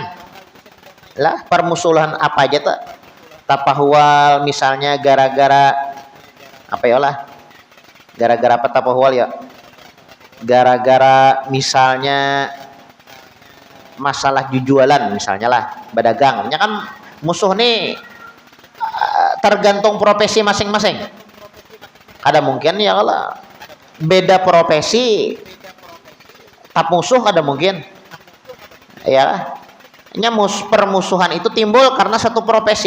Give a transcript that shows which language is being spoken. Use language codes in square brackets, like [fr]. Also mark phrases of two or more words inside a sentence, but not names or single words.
[bjn] Lah permusuhan apa aja tuh? Tapahwal misalnya gara-gara apa ya lah? Gara-gara apa tapahwal ya? Gara-gara misalnya masalah jujualan misalnya lah, berdagang. [id] Ini kan musuh nih tergantung profesi masing-masing. [bjn] Ada mungkin ya kalau beda profesi tak musuh, ada mungkin ya. [id] Permusuhan itu timbul karena satu profesi.